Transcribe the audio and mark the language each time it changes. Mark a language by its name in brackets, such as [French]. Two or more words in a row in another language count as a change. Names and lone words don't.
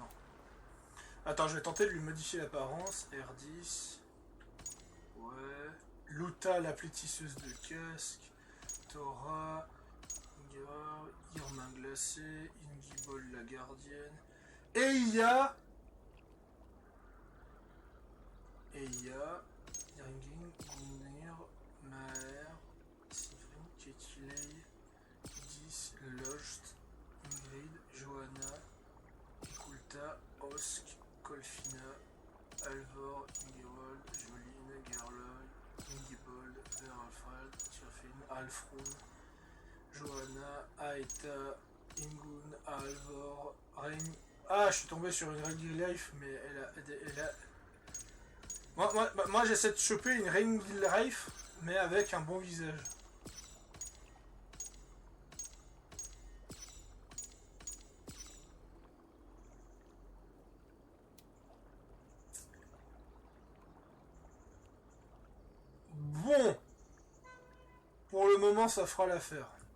[French] Attends, je vais tenter de lui modifier l'apparence. R10. Ouais... Luta, la plétisseuse de casque, Tora, Irma glacée, Ingibol, la gardienne, et il y a Eya, Ringing, Gunir, Maer, Sivrin, Ketilei, Dis, Lost, Ingrid, Johanna, Ikulta, Osk, Kolfina, Alvor, Ingewold, Joline, Gerloy, Ingibold, Veralfald, Tirfin, Alfroun, Johanna, Aeta, Ingun, Alvor, Reign. Ah, je suis tombé sur une Ringing Life, mais elle a... Moi j'essaie de choper une Ringing Life, mais avec un bon visage. Bon, pour le moment ça fera l'affaire.